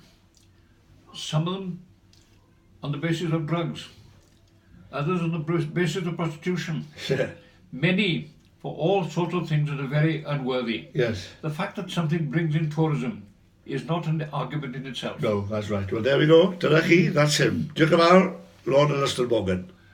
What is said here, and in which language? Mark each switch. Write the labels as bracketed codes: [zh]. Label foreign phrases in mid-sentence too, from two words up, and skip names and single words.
[en] Some of them on the basis of drugs, others on the basis of prostitution. Yeah. Many for all sorts of things that are very unworthy. Yes. The fact that something brings in tourism is not an argument in itself. No, that's right. Well, there we go. [cy] Dyna chi, [en] that's him. [cy] Diolch yn fawr, Lord Elystan Morgan.